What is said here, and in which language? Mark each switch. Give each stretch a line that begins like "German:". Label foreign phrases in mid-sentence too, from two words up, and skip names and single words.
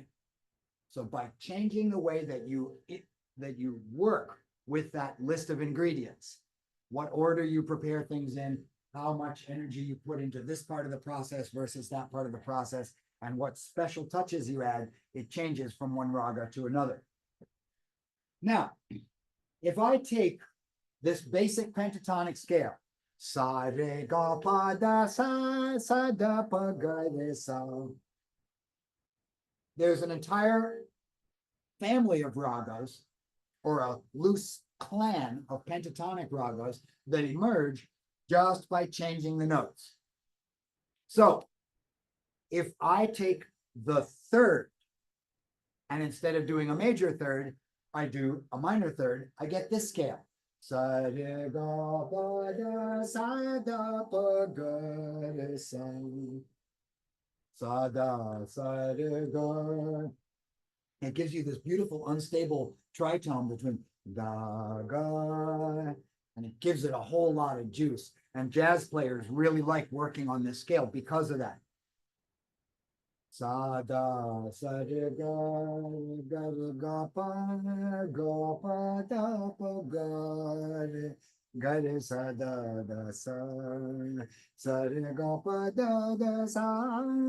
English: So by changing the way that you work with that list of ingredients, what order you prepare things in, how much energy you put into this part of the process versus that part of the process, and what special touches you add, it changes from one raga to another. Now, if I take this basic pentatonic scale, sa re ga pa da sa da pa ga re sa, there's an entire family of ragas, or a loose clan of pentatonic ragas that emerge just by changing the notes. So if I take the third And instead of doing a major third, I do a minor third, I get this scale. Sa re ga pa da sa da pa ga re sa. Sa da sa re ga. It gives you this beautiful unstable tritone between da ga, and it gives it a whole lot of juice. And jazz players really like working on this scale because of that. Sa da sa re ga pa da pa ga re sa da sa re ga pa da sa